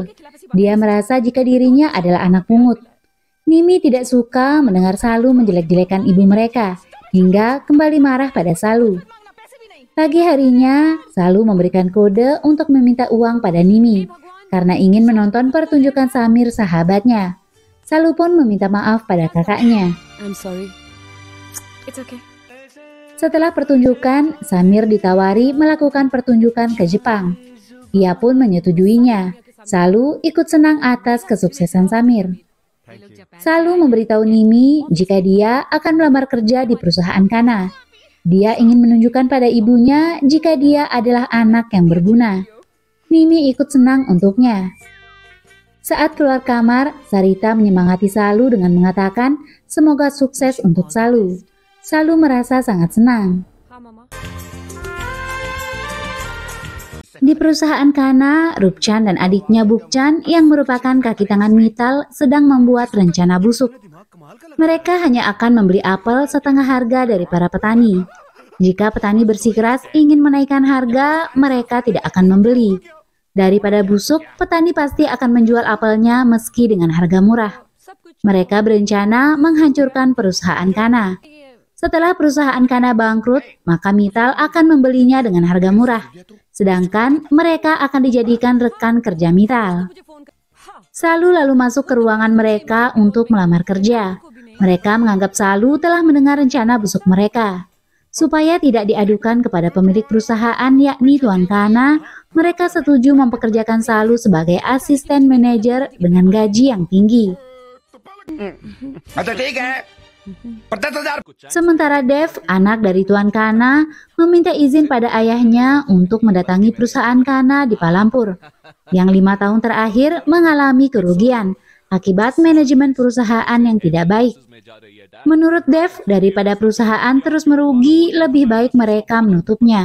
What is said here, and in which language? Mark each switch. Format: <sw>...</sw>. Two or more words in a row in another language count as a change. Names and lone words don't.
<id>Dia merasa jika dirinya adalah anak pungut. Nimi tidak suka mendengar Salu menjelek-jelekan ibu mereka, hingga kembali marah pada Salu. Pagi harinya, Salu memberikan kode untuk meminta uang pada Nimi, karena ingin menonton pertunjukan Samir sahabatnya. Salu pun meminta maaf pada kakaknya.</id> <en>I'm sorry. It's okay.</en> <id>Setelah pertunjukan, Samir ditawari melakukan pertunjukan ke Jepang. Ia pun menyetujuinya. Salu ikut senang atas kesuksesan Samir. Salu memberitahu Nimi jika dia akan melamar kerja di perusahaan Kana. Dia ingin menunjukkan pada ibunya jika dia adalah anak yang berguna. Mimi ikut senang untuknya. Saat keluar kamar, Sarita menyemangati Salu dengan mengatakan semoga sukses untuk Salu. Salu merasa sangat senang.</id> <hi>हाँ मामा</hi> <id>Di perusahaan Kana, Rupchan dan adiknya Bukchan yang merupakan kaki tangan Mital sedang membuat rencana busuk. Mereka hanya akan membeli apel setengah harga dari para petani. Jika petani bersikeras ingin menaikkan harga, mereka tidak akan membeli. Daripada busuk, petani pasti akan menjual apelnya meski dengan harga murah.</id> <hi>सब कुछ</hi> <id>Mereka berencana menghancurkan perusahaan Kana. Setelah perusahaan Kana bangkrut, maka Mital akan membelinya dengan harga murah. Sedangkan mereka akan dijadikan rekan kerja Mital.</id> <hi>मुझे फोन कर हाँ</hi> <id>Salu lalu masuk ke ruangan mereka untuk melamar kerja. Mereka menganggap Salu telah mendengar rencana busuk mereka. Supaya tidak diadukan kepada pemilik perusahaan yakni Tuan Kana, mereka setuju mempekerjakan Salu sebagai asisten manajer dengan gaji yang tinggi.</id> <hi>अच्छा ठीक है 50,000</hi> <id>Sementara Dev, anak dari Tuan Kana, meminta izin pada ayahnya untuk mendatangi perusahaan Kana di Palampur, yang 5 tahun terakhir mengalami kerugian akibat manajemen perusahaan yang tidak baik. Menurut Dev, daripada perusahaan terus merugi, lebih baik mereka menutupnya.</id>